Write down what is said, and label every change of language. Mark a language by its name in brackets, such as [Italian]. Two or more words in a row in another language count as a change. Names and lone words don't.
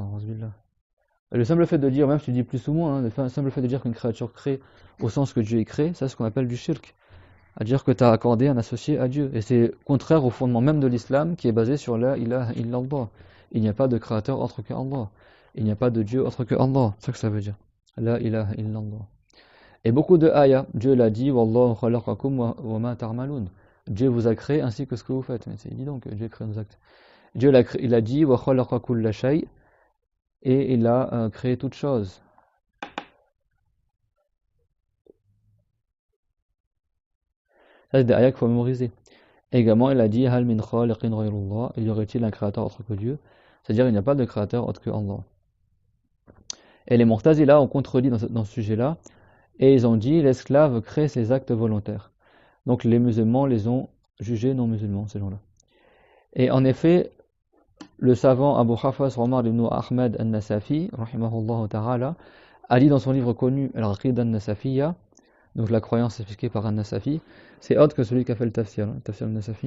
[French] Le simple fait de dire, même si tu dis plus ou moins, le simple fait de dire qu'une créature crée au sens que Dieu est créé, ça c'est ce qu'on appelle du shirk. À dire que tu as accordé un associé à Dieu. Et c'est contraire au fondement même de l'islam qui est basé sur [Arabic] لا إله إلا الله. [French] Il n'y a pas de créateur autre que Allah. Il n'y a pas de Dieu autre que Allah. C'est ça que ça veut dire. [Arabic] لا إله إلا الله. [French] Et beaucoup de ayats, Dieu l'a dit, [Arabic] والله خلقكم وما تعملون. [French] Dieu vous a créé ainsi que ce que vous faites. Mais c'est évident que Dieu crée nos actes. Dieu il a dit, [Arabic] وخلق كل شيء, [French] et il a créé toute chose. Ça, c'est des ayats qu'il faut mémoriser. Également, il a dit [Arabic] هل من خالق غير الله, [French] il y aurait-il un créateur autre que Dieu? C'est-à-dire, il n'y a pas de créateur autre que Allah. Et les Mu'tazila ont contredit dans ce sujet-là, et ils ont dit l'esclave crée ses actes volontaires. Donc, les musulmans les ont jugés non musulmans, ces gens-là. Et en effet, le savant Abu Hafs Omar ibn Ahmed al-Nasafi, [Arabic] رحمه الله تعالى, [French] a dit dans son livre connu Al-Aqida al-Nasafiyya, donc la croyance expliquée par An-Nasafi, c'est autre que celui qui a fait le tafsir, le tafsir al-Nasafi.